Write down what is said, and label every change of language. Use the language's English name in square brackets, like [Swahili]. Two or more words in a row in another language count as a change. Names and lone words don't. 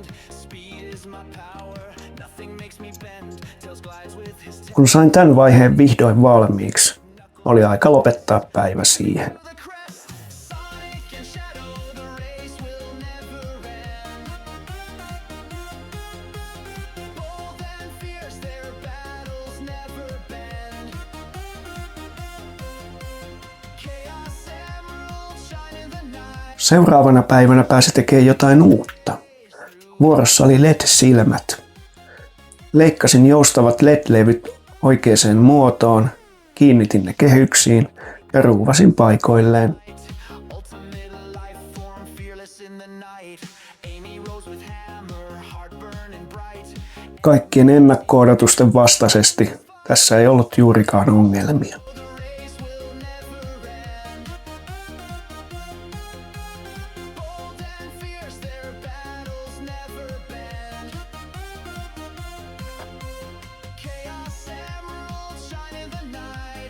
[English] Speed is my power, nothing makes me bend. Tails glides with his tail. [Finnish] Kun sain tämän vaiheen vihdoin valmiiksi, oli aika lopettaa päivä siihen. [English] The crest, Sonic and Shadow, the race will never end. Bold and fierce, their battles never bend. Chaos Emerald shine in the night. [Finnish] Seuraavana päivänä pääsi tekemään jotain uutta. Vuorossa oli LED-silmät. Leikkasin joustavat LED-levyt oikeaan muotoon, kiinnitin ne kehyksiin ja ruuvasin paikoilleen. [English] Ultimate life form, fearless in the night. Amy rose with hammer, heart burning bright. [Finnish] Kaikkien ennakko-odotusten vastaisesti tässä ei ollut juurikaan ongelmia. [English] The race will never end. Bold and fierce, their battles never bend. Chaos Emerald shine in the night.